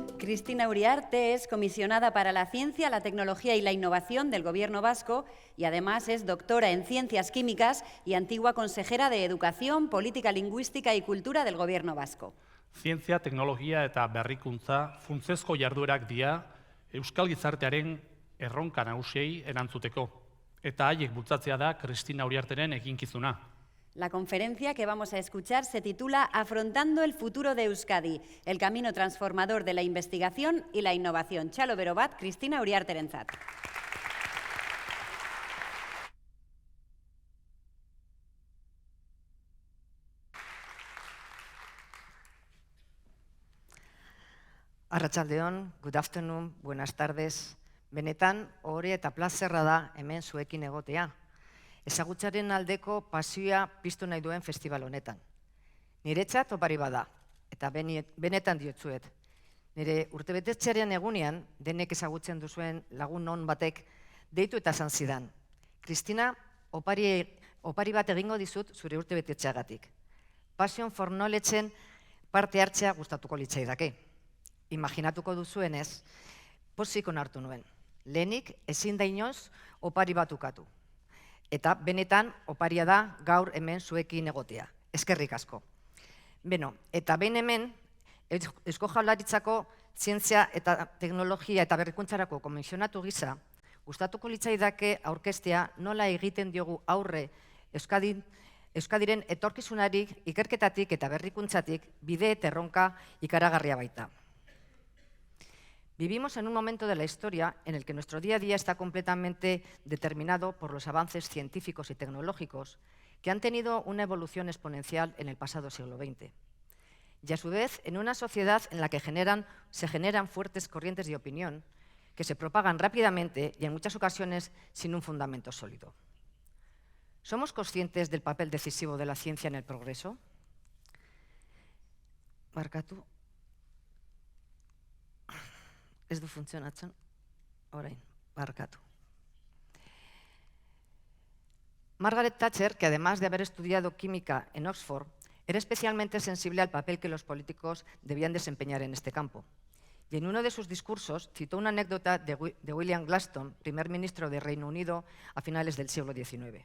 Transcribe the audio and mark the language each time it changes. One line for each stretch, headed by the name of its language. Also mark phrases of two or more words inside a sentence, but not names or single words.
Spanish: Cristina Uriarte es comisionada para la Ciencia, la Tecnología y la Innovación del Gobierno vasco y además es doctora en Ciencias Químicas y antigua consejera de Educación, Política Lingüística y Cultura del Gobierno vasco.
Basque: Zientzia, teknologia eta berrikuntza funtsezko jarduerak dira euskal gizartearen erronka nagusiei erantzuteko. Eta haiek bultzatzea da Cristina Uriarteren eginkizuna.
Spanish: La conferencia que vamos a escuchar se titula Afrontando el futuro de Euskadi, el camino transformador de la investigación y la innovación.
Basque: Txalo bero bat, Cristina Uriarterentzat. Arratsaldeon,
English: good afternoon,
Spanish: buenas tardes.
Basque: Benetan, ohore eta plazerra da hemen zuekin egotea. Ezagutzaren aldeko pasioa piztu nahi duen festival honetan. Niretzat opari bada, eta benetan diotzuet. Nire urtebetetzearen egunean, denek ezagutzen duzuen lagun non batek, deitu eta esan zidan. Cristina, opari bat egingo dizut zure urtebetetxeagatik.
English: Passion for Knowledge-
Basque: en parte hartzea gustatuko litzaidake. Imaginatuko duzuenez, pozik onartu nuen. Lehenik, ezin da inoz opari bat ukatu. Eta benetan oparia da gaur hemen zuekin egotea. Eskerrik asko. Beno, eta behin hemen, Eusko Jaurlaritzako Zientzia eta Teknologia eta Berrikuntzarako komisionatu gisa, gustatuko litzaidake aurkeztea nola egiten diogu aurre Euskadiren etorkizunari ikerketatik eta berrikuntzatik bide eta erronka ikaragarria baita.
Spanish: Vivimos en un momento de la historia en el que nuestro día a día está completamente determinado por los avances científicos y tecnológicos que han tenido una evolución exponencial en el pasado siglo XX. Y a su vez, en una sociedad en la que se generan fuertes corrientes de opinión que se propagan rápidamente y en muchas ocasiones sin un fundamento sólido. ¿Somos conscientes del papel decisivo de la ciencia en el progreso?
Basque: Barkatu. Ez du funtzionatzen, orain, barkatu.
Spanish: Margaret Thatcher, que además de haber estudiado química en Oxford, era especialmente sensible al papel que los políticos debían desempeñar en este campo. Y en uno de sus discursos citó una anécdota de William Gladstone, primer ministro de Reino Unido a finales del siglo XIX.